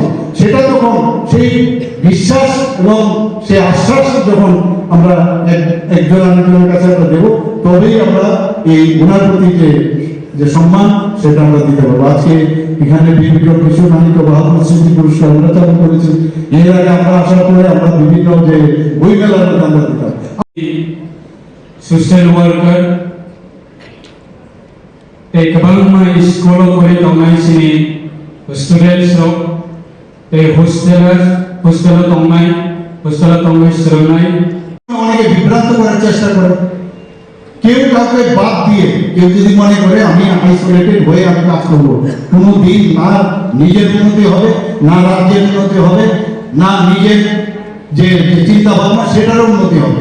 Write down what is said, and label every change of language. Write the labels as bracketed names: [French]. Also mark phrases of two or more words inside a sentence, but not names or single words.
[Bangla] সেটা যখন সেই বিশ্বাস এবং সেই আশ্বাস যখন আমরা একজন আরেকজনের কাছে আমরা দেবো, তবেই আমরা এই ওনার প্রতি যে সম্মান সেটা আমরা দিতে পারবো। আজকে এখানে বীর বিক্রম কিশোর মানিক্য বাহাদুর স্মৃতি পুরস্কার আমরা চালু করেছি। এর আগে আমরা আসার পরে আমরা বিভিন্ন যে বই মেলার মধ্যে আমরা দিতাম। [English] social worker [Bodo] गोबां स्कुलाव फराय थांनाय जोंनि स्टुडेन्टसआव हस्टेलाव थांनाय सोलोंनाय [Bangla] অনেকে বিভ্রান্ত করার চেষ্টা করে, কেউ কাউকে বাদ দিয়ে কেউ যদি মনে করে আমি আইসোলেটেড হয়ে আমি কাজ করবো, কোনো দিন না নিজের উন্নতি হবে, না রাজ্যের উন্নতি হবে, না নিজের যে চিন্তা ভাবনা সেটারও উন্নতি হবে।